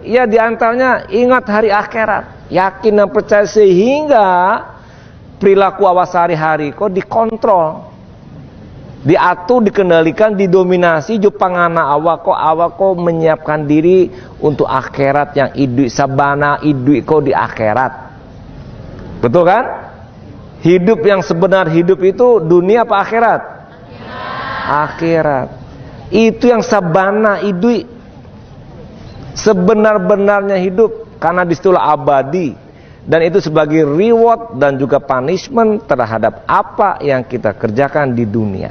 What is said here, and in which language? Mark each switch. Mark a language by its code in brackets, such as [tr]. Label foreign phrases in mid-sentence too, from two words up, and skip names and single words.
[id] Ya diantaranya ingat hari akhirat, yakin dan percaya sehingga perilaku awak sehari-hari kok dikontrol, diatur, dikendalikan, didominasi jupangana awak kok menyiapkan diri untuk akhirat yang [min] idui sabana idui kok di akhirat. [id] Betul kan? Hidup yang sebenar hidup itu dunia apa akhirat? Akhirat. [min] Itu yang sabana idui. [id] Sebenar-benarnya hidup, karena disitulah abadi, dan itu sebagai reward dan juga punishment terhadap apa yang kita kerjakan di dunia.